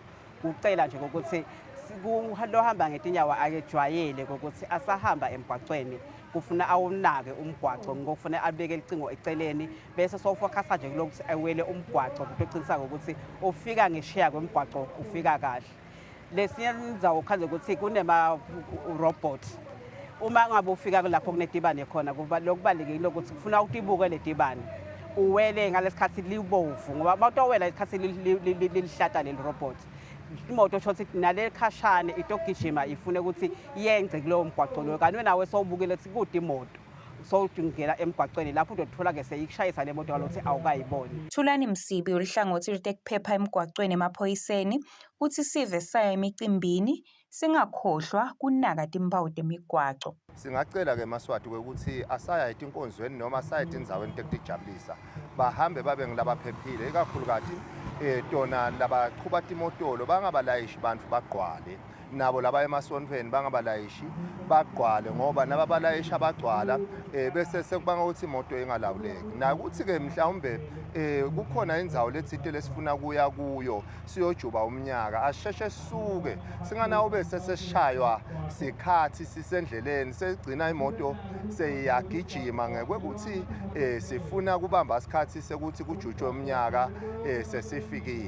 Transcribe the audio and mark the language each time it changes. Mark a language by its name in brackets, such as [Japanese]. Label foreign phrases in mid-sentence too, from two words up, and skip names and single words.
[Swati] Kucela nje ukuthi lohamba ngetinyawo akejwayele ukuthi asahamba emgwacweni kufuna awunake umgwaco ngokufuna abeke icingo eceleni bese sowufocus nje kulokuthi awele umgwaco kuqinisekisa ukuthi ufika ngeshiya kwemgwaco ufika kahle. Lesinye indzawo khanze ukuthi kunema robot uma ngabe ufika lapho kunedibane khona lokubalekile ukuthi kufuna utibuke le dibane uwele ngalesikhathi libovu ngoba bawutowela isikhathi lilihlata leli robot imoto shothi nale khashane itogijima ifune ukuthi yenze kulowo mgwaco lo kanti nawe sowubukile ukuthi kude imoto sowudingela emgwaqweni lapho uzothola-ke seyikushayisa le moto kalokuthi awukayiboni. Thulani Msibi oluhlangothi lwetekuphepha emgwaqweni emaphoyiseni uthi sive saya emicimbini singakhohlwa kunaka timpawu temigwaco. Singacela-ke eMaswati ukuthi asayayite inkonzweni noma asayayite indzaweni tekutijabulisa bahambe babe ngilabaphephile ikakhulukazi tona labaqhuba timotolo bangabalayishi bantfu bagqwale nabo laba emasontveni bangabalayishi bagqwale ngoba nababalayishi abagcwala bese sekubanga ukuthi imoto ingalawuleki nakuthi-ke mhlawumbe kukhona indzawo letsite lesifuna kuya kuyo siyojuba umnyaka asheshe sisuke singanawo bese sesishaywa sikhathi sisendleleni segcina imoto seyiyagijima ngekwekuthi sifuna kubamba isikhathi sekuthi kujutshwe umnyaka sesifikile.